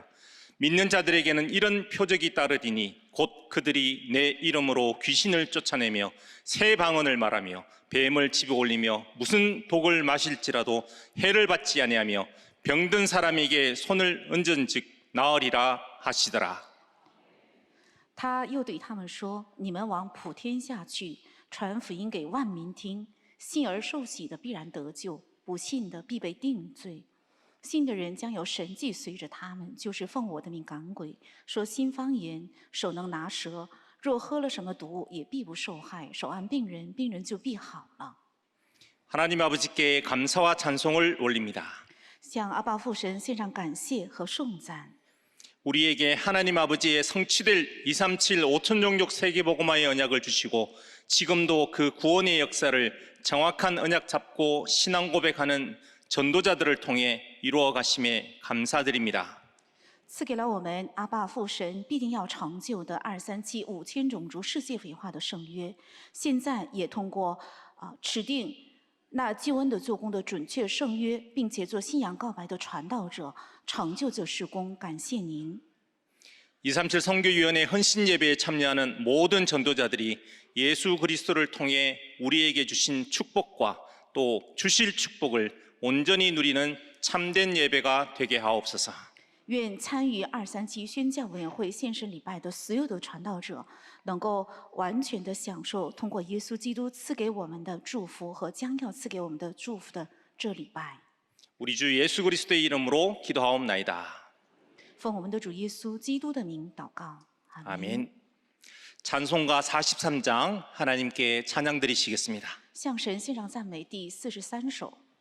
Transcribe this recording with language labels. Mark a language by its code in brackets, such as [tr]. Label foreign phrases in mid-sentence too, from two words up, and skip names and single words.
[ko] 믿는 자들에게는 이런 표적이 따르리니 곧 그들이 내 이름으로 귀신을 쫓아내며 새 방언을 말하며 뱀을 집어 올리며 무슨 독을 마실지라도 해를 받지 아니하며 병든 사람에게 손을 얹은즉 나으리라 하시더라. [zh] 他又对他们说：“你们往普天下去，传福音给万民听。信而受洗的必然得救，不信的必被定罪。信的人将有神迹随着他们，就是奉我的名赶鬼，说新方言，手能拿蛇。若喝了什么毒，也必不受害。手按病人，病人就必好了。” [ko] 하나님 아버지께 감사와 찬송을 올립니다. [zh] 向阿爸父神献上感谢和颂赞。 [ko] 우리에게 하나님 아버지의 성취될 237 5천종족 세계복음화의 언약을 주시고 지금도 그 구원의 역사를 정확한 언약 잡고 신앙 고백하는 전도자들을 통해 이루어 가심에 감사드립니다. [zh] 赐给了我们阿爸父神必定要成就的237 5000种族世界文化的圣约，现在也通过指定那救恩的做工的准确圣约，并且做信仰告白的传道者，成就这事工。感谢您。 [ko] 237 선교위원회 헌신 예배에 참여하는 모든 전도자들이 예수 그리스도를 통해 우리에게 주신 축복과 또 주실 축복을 온전히 누리는 참된 예배가 되게 하옵소서. [zh] 愿参与237宣教委员会献身礼拜的所有的传道者，能够完全的享受通过耶稣基督赐给我们的祝福和将要赐给我们的祝福的这礼拜。 [ko] 우리 주 예수 그리스도의 이름으로 기도하옵나이다. [zh] 奉我们的主耶稣基督的名祷告，阿门。 [ko] 아멘. 찬송가 43장 하나님께 찬양 드리시겠습니다. [zh] 向神献上赞美第43首。